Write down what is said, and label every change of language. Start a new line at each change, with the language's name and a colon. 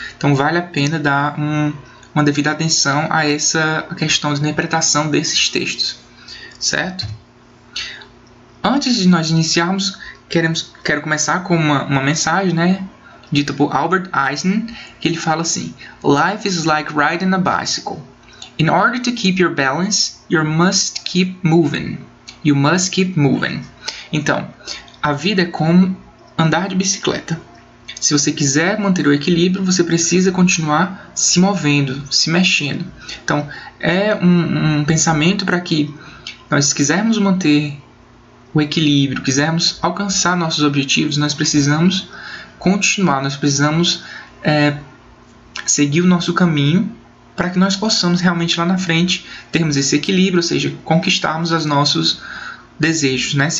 Portuguese: Então, vale a pena dar uma devida atenção a essa questão de interpretação desses textos, certo? Antes de nós iniciarmos, quero começar com uma mensagem, né, dita por Albert Einstein, que ele fala assim:
English: Life is like riding a bicycle. In order to keep your balance, you must keep moving. You must keep moving.
Portuguese: Então, a vida é como andar de bicicleta. Se você quiser manter o equilíbrio, você precisa continuar se movendo, se mexendo. Então, é um pensamento para que nós quisermos manter o equilíbrio, quisermos alcançar nossos objetivos, nós precisamos continuar, nós precisamos seguir o nosso caminho para que nós possamos realmente lá na frente termos esse equilíbrio, ou seja, conquistarmos os nossos desejos, né?